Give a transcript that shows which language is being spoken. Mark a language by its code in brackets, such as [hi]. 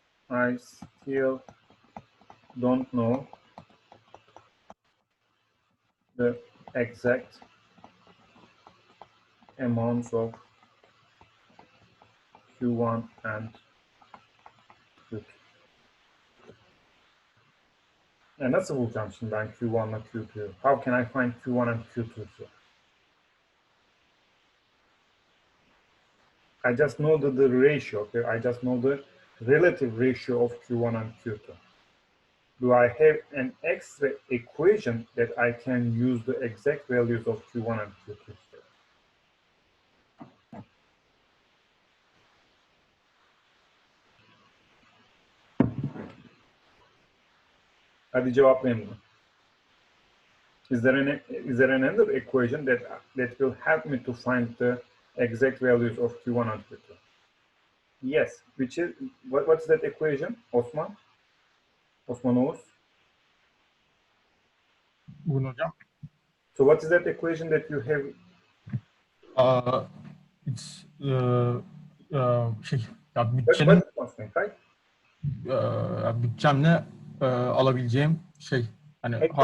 [en] I still don't know the exact amounts of Q1 and Q2. [tr] Nasıl bulacağım şimdi ben Q1 ile Q2'yu? [en] How can I find Q1 and Q2 here? I just know the ratio, okay? I just know the relative ratio of Q1 and Q2. Do I have an extra equation that I can use the exact values of Q1 and Q2 here? [tr] Hadi cevaplayın bunu. [en] Is there another equation that will help me to find the exact values of Q1 and Q2? Yes, which is what's that equation, Osman? Osman Oğuz. [tr] Buyurun hocam. [en] So what is that equation that you have? It's ya Budget constraint, right? [tr] bütçemle alabileceğim hani